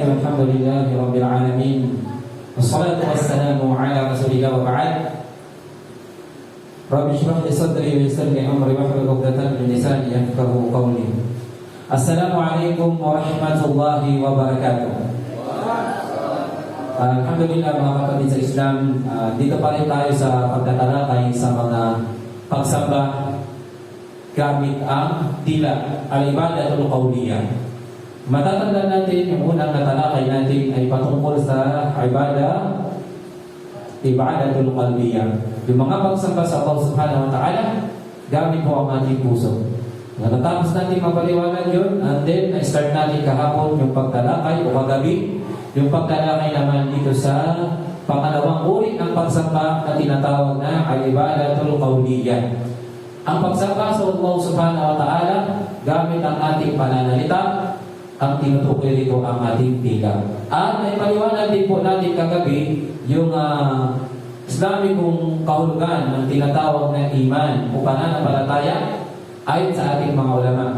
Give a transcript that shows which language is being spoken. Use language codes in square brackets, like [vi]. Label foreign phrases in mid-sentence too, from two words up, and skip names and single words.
[ar] الحمد لله رب العالمين والصلاة والسلام على رسول الله وبعد. رب اشرح لي صدري ويسر لي أمري واحلل عقدة من لساني يفقهوا قولي. السلام عليكم ورحمة الله وبركاته. [tl] Alhamdulillah mga kapatid sa Islam, dito pa rin tayo sa pagtatalakay sa mga pagsamba gamit ang dila, [ar] العبادة القولية. [tl] Matatandaan natin yung unang natalakay natin ay patungkol sa [ar] عبادة القلبية. [tl] Yung mga pagsamba sa Allah [ar] سبحانه وتعالى [tl] gamit po ang ating puso. Natapos natin mapaliwanag yun, [en] and then [tl] na-start natin kahapon yung pagtalakay o kagabi, yung pagtalakay naman dito sa pangalawang uri ng pagsamba na tinatawag na [ar] العبادة القولية. [tl] Ang pagsamba sa Allah [ar] سبحانه وتعالى [tl] gamit ang ating pananalita, ang tinutukoy rito ang ating dila. At ay paliwanag din po natin kagabi yung Islamikong kahulugan ng tinatawag na iman o pananampalataya ayon sa ating mga ulama.